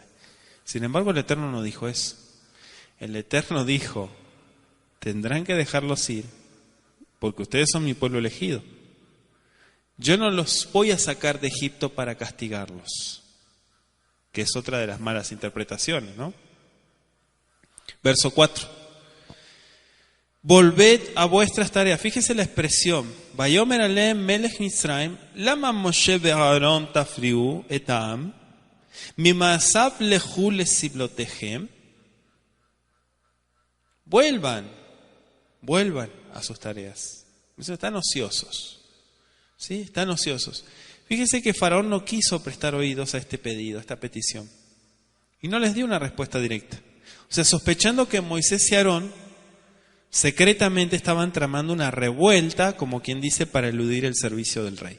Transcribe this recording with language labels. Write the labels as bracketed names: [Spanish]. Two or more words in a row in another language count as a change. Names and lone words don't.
[Spanish] Sin embargo, el Eterno no dijo eso. El Eterno dijo, tendrán que dejarlos ir, porque ustedes son mi pueblo elegido. Yo no los voy a sacar de Egipto para castigarlos, que es otra de las malas interpretaciones, ¿no? Verso 4. Volved a vuestras tareas. Fíjese la expresión. [Hebrew] ויאמר אלהם מלך מצרים, למה משה ואהרן תפריעו את העם, ממעשיו לכו לסבלתיכם. [Spanish] Vuelvan a sus tareas. Están ociosos. ¿Sí? Están ociosos. Fíjese que Faraón no quiso prestar oídos a este pedido, a esta petición. Y no les dio una respuesta directa. O sea, sospechando que Moisés y Aarón secretamente estaban tramando una revuelta, como quien dice, para eludir el servicio del rey.